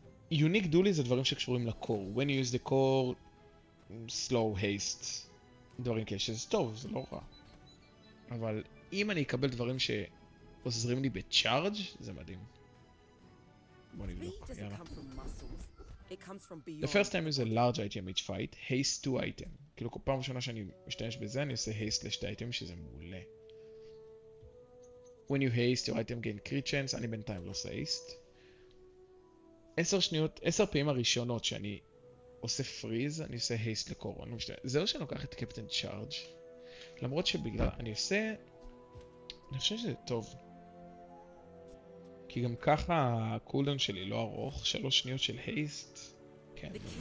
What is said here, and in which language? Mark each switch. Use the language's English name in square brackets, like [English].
[Hebrew] יוניק דולי זה דברים שקשורים לקור. [English] When you use the core, slow haste. [Hebrew] דברים כאלה שזה טוב, זה לא רע. אבל אם אני אקבל דברים שעוזרים לי בצ'ארג' זה מדהים. בוא נבדוק, יאללה. [English] The first time is a large item each fight, haste 2 item. [Hebrew] כאילו כל פעם ראשונה שאני משתמש בזה אני עושה haste לשתי אייטם שזה מעולה. [English] When you haste your item gain crit chance, [Hebrew] אני בינתיים לא עושה [English] haste. [Hebrew] 10 שניות, 10 פעמים הראשונות שאני עושה פריז, אני עושה haste לקור. זה לא שאני לוקח את קפטן צ'ארג' למרות שבגלל, אני חושב שזה טוב. כי גם ככה הקולדאון שלי לא ארוך, 3 שניות של haste. כן.